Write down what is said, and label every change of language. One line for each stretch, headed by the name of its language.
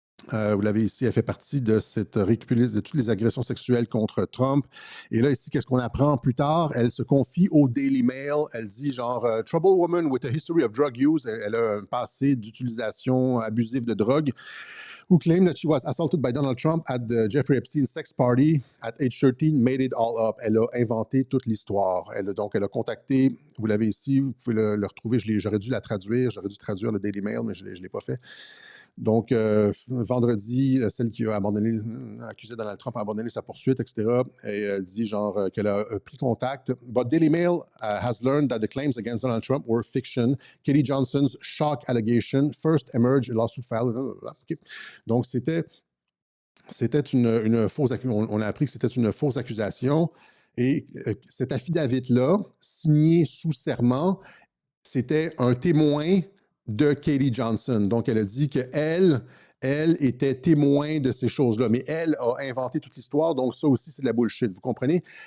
French: Vous l'avez ici, elle fait partie de cette récupérée de toutes les agressions sexuelles contre Trump. Et là, ici, qu'est-ce qu'on apprend plus tard? Elle se confie au Daily Mail. Elle dit genre «
English: Trouble woman with a history of drug use
French: ». Elle a un passé d'utilisation abusive de drogue.
English: Who claimed that she was assaulted by Donald Trump at the Jeffrey Epstein sex party at age 13, made it all up.
French: Elle a inventé toute l'histoire. Elle a contacté, vous l'avez ici, vous pouvez le retrouver, j'aurais dû la traduire, j'aurais dû traduire le Daily Mail, mais je ne l'ai pas fait. Donc, vendredi, celle qui a accusé Donald Trump a abandonné sa poursuite, etc. Et elle dit genre qu'elle a pris contact.
English: But Daily Mail has learned that the claims against Donald Trump were fiction. Katie Johnson's shock allegation first emerged a lawsuit filed. Okay.
French: Donc, c'était une fausse accusation. On a appris que c'était une fausse accusation. Et cet affidavit-là, signé sous serment, c'était un témoin de Katie Johnson. Donc, elle a dit qu'elle était témoin de ces choses-là, mais elle a inventé toute l'histoire, donc ça aussi, c'est de la bullshit, vous comprenez?